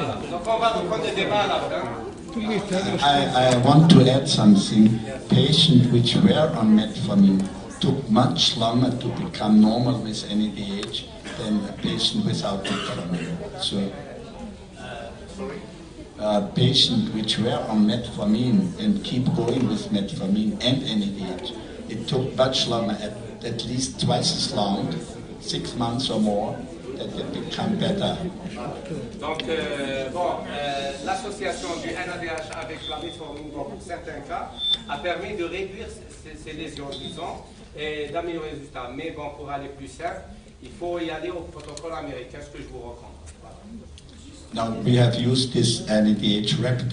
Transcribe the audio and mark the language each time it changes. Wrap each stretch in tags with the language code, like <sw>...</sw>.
<fr>Donc on va reprendre le débat à la fin.</fr> <en>I want to add something. Patients which were on metformin took much longer to become normal with NADH than a patient without metformin. So, patients which were on metformin and keep going with metformin and NADH, it took much longer, at least twice as long, 6 months or more, that they become better.</en> <fr>Donc, bon, la l'association du NADH avec la metformine, pour certains cas, a permis de réduire ces lésions, disons, et d'améliorer les résultats. Mais bon, pour aller plus simple, il faut y aller au protocole américain, ce que je vous recommande. Voilà.</fr> <en>Now we have used this NADH rapid</en>